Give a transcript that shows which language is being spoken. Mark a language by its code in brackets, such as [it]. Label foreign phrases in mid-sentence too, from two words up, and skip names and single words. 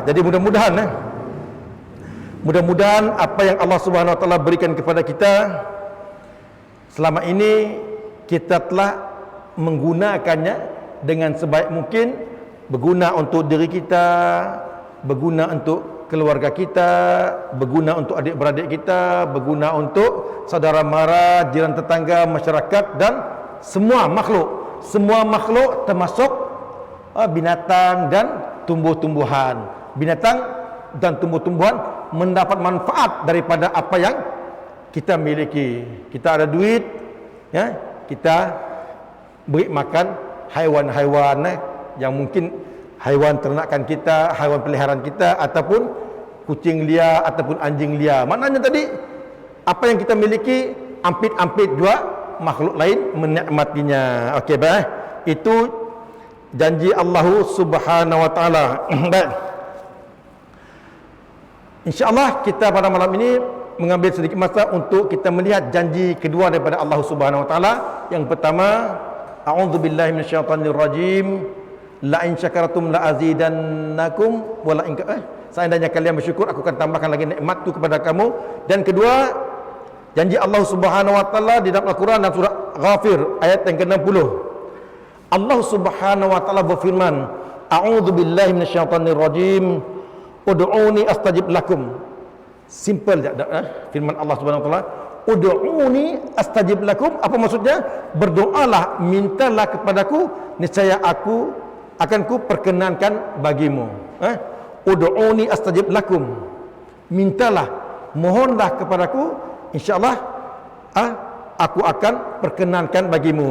[ms] Jadi mudah-mudahan apa yang [ar] الله سبحانه وتعالى [ms] berikan kepada kita selama ini, kita telah menggunakannya dengan sebaik mungkin, berguna untuk diri kita, berguna untuk keluarga kita, berguna untuk adik-beradik kita, berguna untuk saudara mara, jiran tetangga, masyarakat dan semua makhluk. Semua makhluk termasuk binatang dan tumbuh-tumbuhan. Binatang dan tumbuh-tumbuhan mendapat manfaat daripada apa yang kita miliki. Kita ada duit, ya, kita beri makan haiwan-haiwan yang mungkin haiwan ternakan kita, haiwan peliharaan kita, ataupun kucing liar ataupun anjing liar. Maknanya tadi apa yang kita miliki, ampit-ampit juga makhluk lain menikmatinya. Okey, baik. Itu janji [ar] الله سبحانه وتعالى. [ms] Baik. [ar] إن شاء الله [ms] kita pada malam ini mengambil sedikit masa untuk kita melihat janji kedua daripada [ar] الله سبحانه وتعالى. [ms] Yang pertama, [ar] أعوذ بالله من الشيطان الرجيم. لئن شكرتم لأزيدنكم ولئن [ms] seandainya kalian bersyukur aku akan tambahkan lagi nikmatku kepada kamu. Dan kedua, janji [ar] الله سبحانه وتعالى [ms] di dalam Al-Quran dalam surah Ghafir ayat yang ke-60. [ar] الله سبحانه وتعالى [ms] berfirman, [ar] أعوذ بالله من الشيطان الرجيم، ادعوني أستجب لكم. [ms] Simple firman [ar] الله سبحانه وتعالى, ادعوني أستجب لكم. [ms] Apa maksudnya? Berdoalah, mintalah kepadaku, niscaya aku akan ku perkenankan bagimu. [ar] ادعوني أستجب لكم. [ms] Mintalah, mohonlah kepadaku, [ar] إن شاء الله [ms] aku akan perkenankan bagimu.